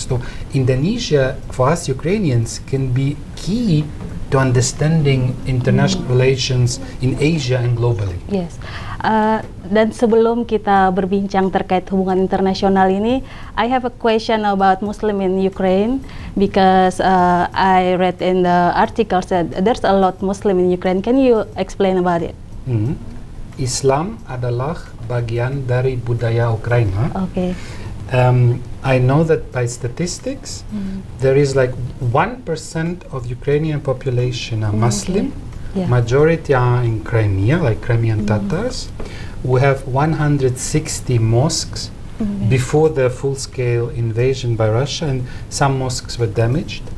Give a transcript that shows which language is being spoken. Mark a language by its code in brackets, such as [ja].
[en] So Indonesia, for us Ukrainians, can be key to understanding international relations in Asia and globally. Yes. [id] Dan sebelum kita berbincang terkait hubungan internasional ini, [en] I have a question about Muslim in Ukraine because I read in the articles that there's a lot Muslim in Ukraine. Can you explain about it? [id] Islam adalah bagian dari budaya Ukraina. [en] Okay. I know that by statistics, there is like 1% of Ukrainian population are Muslim. Majority are in Crimea, like Crimean Tatars. We have 160 mosques before the full-scale invasion by Russia, and some mosques were damaged.